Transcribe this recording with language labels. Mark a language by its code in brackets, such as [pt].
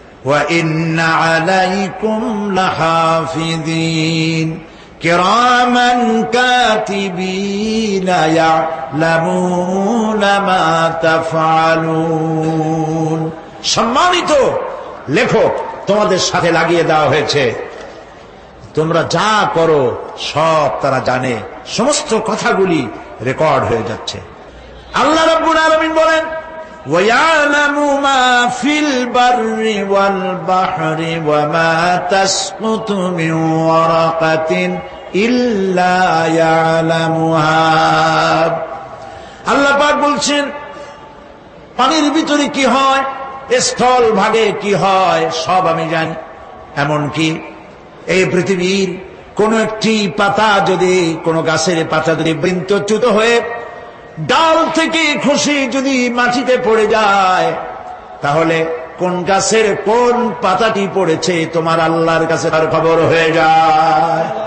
[ar] وَإِنَّ عَلَيْكُمْ لَحَافِظِينَ كِرَامًا كَاتِبِينَ يَعْلَمُونَ مَا تَفْعَلُونَ। [bn] সম্মানিত লেখক তোমাদের সাথে লাগিয়ে দেওয়া হয়েছে, তোমরা যা করো সব তারা জানে, সমস্ত কথাগুলি রেকর্ড হয়ে যাচ্ছে। আল্লাহ রাব্বুল আলামিন বলেন, [ar] وَيَعْلَمُ مَا فِي الْبَرِّ وَالْبَحْرِ وَمَا تَسْقُطُ مِنْ وَرَقَةٍ إِلَّا يَعْلَمُهَا। [bn] আল্লাহ পাক বলছেন, পানির ভিতরে কি হয়, স্থল ভাগে কি হয়, সব আমি জানি। এমনকি এই পৃথিবীর কোন একটি পাতা যদি, কোন গাছের পাতা যদি বৃন্তচ্যুত হয়ে ডাল থেকে খসে যদি মাটিতে পড়ে যায়, তাহলে কোন গাছের কোন পাতাটি পড়েছে তোমার আল্লাহর কাছে তার খবর হয়ে যায়।